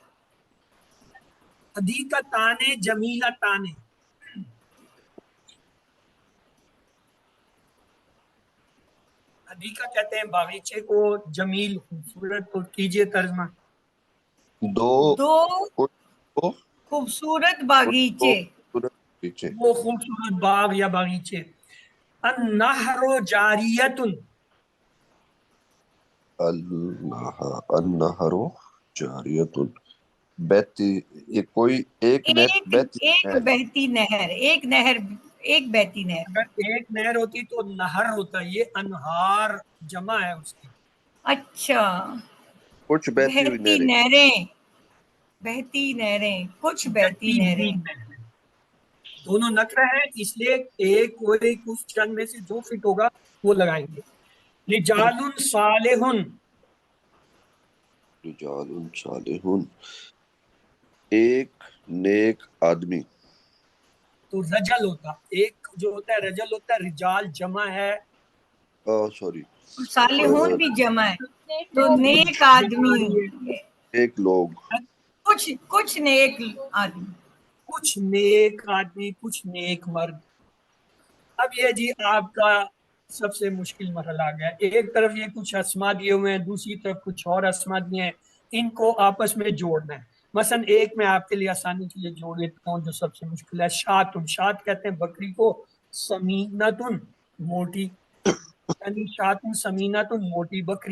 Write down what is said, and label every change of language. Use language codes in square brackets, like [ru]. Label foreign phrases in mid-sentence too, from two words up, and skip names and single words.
[ar] حديقتان جميلتان, [ur] حدیقہ کہتے ہیں باغیچے کو، جمیل خوبصورت کو کیجیے ترجمہ. دو دو خوبصورت باغیچے. پیچھے. وہ خوبصورت باغ یا باغیچے. [ar] النهر جاريةٌ, النهر جاريةٌ, [ur] بہتی، یہ کوئی ایک ایک بہتی ایک بہتی نہر، ایک نہر، ایک بہتی نہر. اگر ایک نہر ہوتی تو نہر ہوتا، یہ انہار جمع ہے اس کی. اچھا, کچھ بہتی ہوئی بہتی نہریں. نہریں، بہتی نہریں، کچھ بہتی نہریں. دونوں نکرہ ہے، اس لیے ایک کوئی کچھ چند میں سے جو فٹ ہوگا وہ لگائیں گے. [ar] رجالٌ صالحون, رجالٌ صالحون, [ur] ایک نیک آدمی. تو رجل ہوتا، ایک جو ہوتا ہے رجل ہوتا ہے، رجال جمع ہے, سوری, صالحون بھی جمع ہے، تو نیک آدمی, ایک لوگ, کچھ کچھ نیک آدمی. کچھ نیک آدمی، کچھ نیک مرد. اب یہ جی آپ کا سب سے مشکل مرحلہ آ گیا. ایک طرف یہ کچھ اسما دیے ہوئے ہیں, دوسری طرف کچھ اور اسما دیے ہیں, ان کو آپس میں جوڑنا ہے. مثلا ایک میں آپ کے لیے آسانی کے لیے جوڑ دیتا ہوں جو سب سے مشکل ہے, شاتن. شات کہتے ہیں بکری کو, سمینتن موٹی, یعنی [ar] شاتن سمینتن [ur] موٹی بکری.